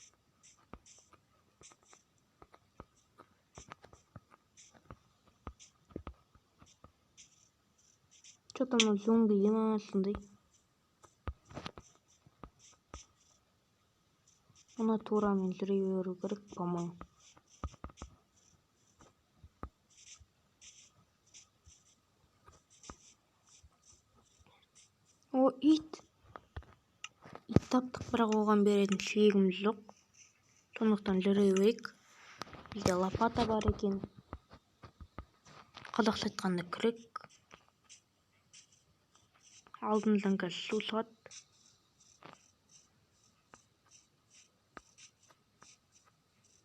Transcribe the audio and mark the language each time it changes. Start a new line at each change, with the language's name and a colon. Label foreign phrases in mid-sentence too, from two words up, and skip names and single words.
Kazakh: Что-то мына зомби ема сондай. Мына турамен жүре беру керек, по-моему. О, ит. Ит таптық, бірақ оған беретін сүйегіміз жоқ. Сондықтан жүре берейік. Бізде лопата бар екен. Қазақша айтқанда күрек. Алдымыздан қазір су шығады.